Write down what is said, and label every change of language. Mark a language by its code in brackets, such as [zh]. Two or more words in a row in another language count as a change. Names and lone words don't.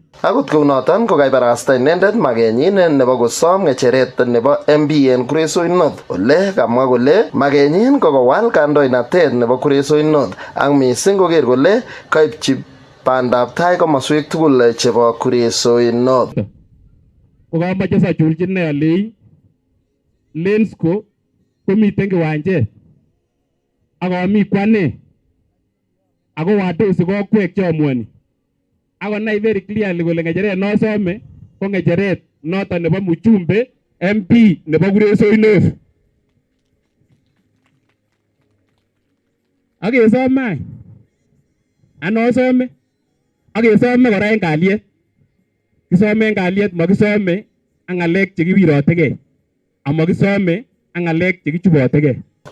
[kln] Akot kounoton ko kaibarasta inendet makenyin nebo kosom ng'echeret nebo MP en Kuresoi North ole kamwa kole makenyin ko kowal kandoinatet nebo Kuresoi North ak mising koker kole kaipchi bandab tai komoswek tugul chebo Kuresoi North. Ko kamoche sachulchin ne alei Lensco komiten kiwanjet ak ami kwane ako wadosi kokwek chomuani. Ako nai [en] very clearly [kln] kole ng'echeret nosome ko ng'echeret noton nebo Muchumbe MP nebo Kuresoi North. Akesome anosome akesome kora en kalyet. Kisome en kalyet makisome ak ng'alek chekiwirotegei amakisome ak ng'alek chekichubotegei.